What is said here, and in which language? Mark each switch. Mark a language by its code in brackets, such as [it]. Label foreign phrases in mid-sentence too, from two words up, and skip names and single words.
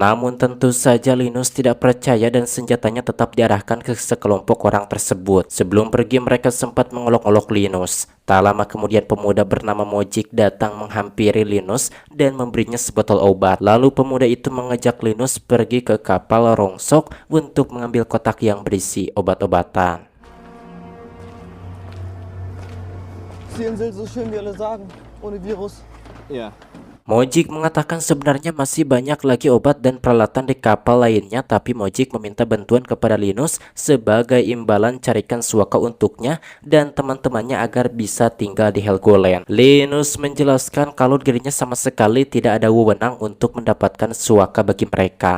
[id] Namun tentu saja Linus tidak percaya dan senjatanya tetap diarahkan ke sekelompok orang tersebut. Sebelum pergi mereka sempat mengolok-olok Linus. Tak lama kemudian pemuda bernama Mojik datang menghampiri Linus dan memberinya sebotol obat. Lalu pemuda itu mengajak Linus pergi ke kapal rongsok untuk mengambil kotak yang berisi obat-obatan. [de] Die Insel so schön wie alle sagen, ohne Virus. Ja. [id] Mojik mengatakan sebenarnya masih banyak lagi obat dan peralatan di kapal lainnya, tapi Mojik meminta bantuan kepada Linus sebagai imbalan carikan suaka untuknya dan teman-temannya agar bisa tinggal di Helgoland. Linus menjelaskan kalau dirinya sama sekali tidak ada wewenang untuk mendapatkan suaka bagi mereka.